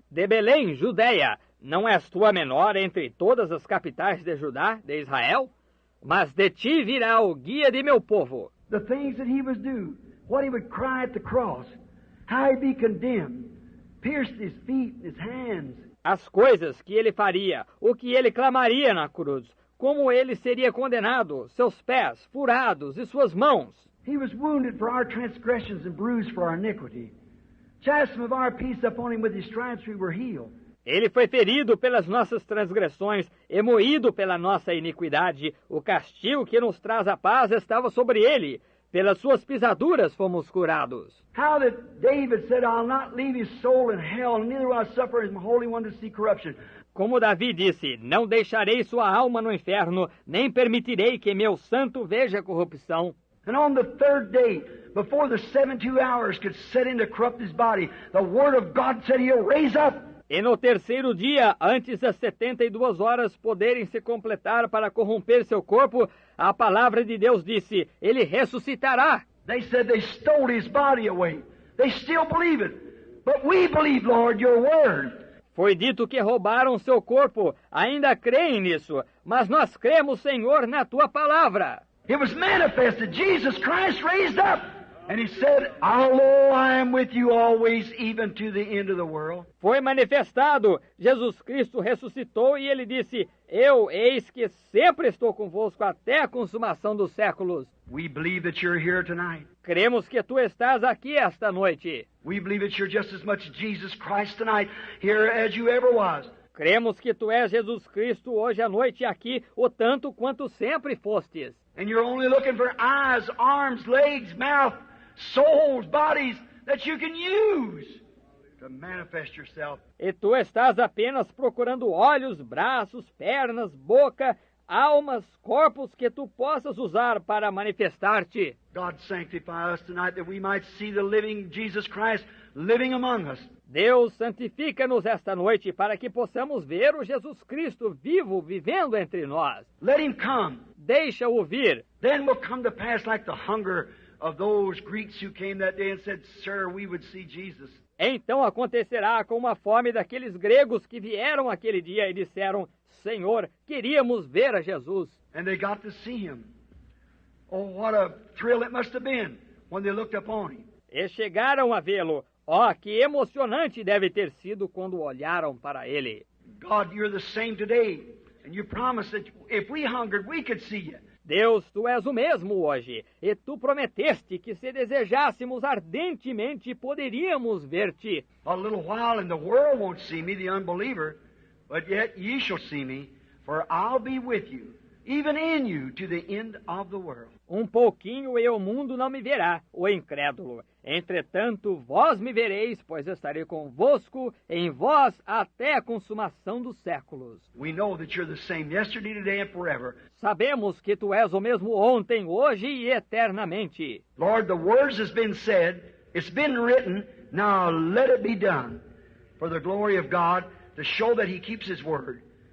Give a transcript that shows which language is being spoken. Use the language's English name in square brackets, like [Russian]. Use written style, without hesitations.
[Portuguese] De Belém, Judeia, não és tu a menor entre todas as capitais de Judá, de Israel? Mas de ti virá o guia de meu povo. [English] The things that he would do, what he would cry at the cross, how he'd be condemned, pierced his feet and his hands. [Portuguese] As coisas que ele faria, o que ele clamaria na cruz, como ele seria condenado, seus pés furados e suas mãos. [English] He was wounded for our transgressions and bruised for our iniquity. Chastisement of our peace upon him, with his stripes we were healed. [Portuguese] Ele foi ferido pelas nossas transgressões e moído pela nossa iniquidade. O castigo que nos traz a paz estava sobre ele. Pelas suas pisaduras fomos curados. [English] How that David said, "I'll not leave his soul in hell, neither will I suffer his Holy One to see corruption." [Portuguese] Como Davi disse, não deixarei sua alma no inferno, nem permitirei que meu santo veja corrupção. [English] And on the third day, before the 72 hours could set in to corrupt his body, the Word of God said he'll raise up. [Portuguese] E no terceiro dia, antes das 72 horas poderem se completar para corromper seu corpo, a palavra de Deus disse, ele ressuscitará. [English] They said they stole his body away. They still believe it. But we believe, Lord, your word. [Portuguese] Foi dito que roubaram seu corpo, ainda creem nisso, mas nós cremos, Senhor, na tua palavra. [English] It was manifested. Jesus Christ raised up. And he said, "Although I am with you always, even to the end of the world." [Portuguese] Foi manifestado. Jesus Cristo ressuscitou e ele disse, eu, eis que sempre estou convosco até a consumação dos séculos. [English] We believe that you're here tonight. [Portuguese] Cremos que tu estás aqui esta noite. [English] We believe that you're just as much Jesus Christ tonight here as you ever was. [Portuguese] Cremos que tu és Jesus Cristo hoje à noite aqui, o tanto quanto sempre fostes. [English] And you're only looking for eyes, arms, legs, mouth, souls, bodies that you can use. to manifest yourself. [Portuguese] E tu estás apenas procurando olhos, braços, pernas, boca, almas, corpos que tu possas usar para manifestar-te. [English] God sanctify us tonight that we might see the living Jesus Christ living among us. [Portuguese] Deus, santifica-nos esta noite para que possamos ver o Jesus Cristo vivo, vivendo entre nós. [English] Let him come. [Portuguese] Deixa-o vir. [English] Then will come to pass like the hunger of those Greeks who came that day and said, Sir, we would see Jesus. [Portuguese] Então acontecerá como a fome daqueles gregos que vieram aquele dia e disseram, Senhor, queríamos ver a Jesus. [English] And they got to see him. Oh, what a thrill it must have been when they looked upon him. [Portuguese] E chegaram a vê-lo. Oh, que emocionante deve ter sido quando olharam para ele. [English] God, you're the same today. And you promised that if we hungered, we could see you. [Portuguese] Deus, tu és o mesmo hoje, e tu prometeste que se desejássemos ardentemente poderíamos ver-te. [English] A little while and the world won't see me, the unbeliever, but yet ye shall see me, for I'll be with you, even in you, to the end of the world. [Portuguese] Um pouquinho e o mundo não me verá, o incrédulo. Entretanto, vós me vereis, pois estarei convosco, em vós, até a consumação dos séculos. [English] We know that you're the same yesterday, today, and forever. [Portuguese] Sabemos que tu és o mesmo ontem, hoje e eternamente. [English] Lord, the words has been said, it's been written, now let it be done, for the glory of God, to show that He keeps His word.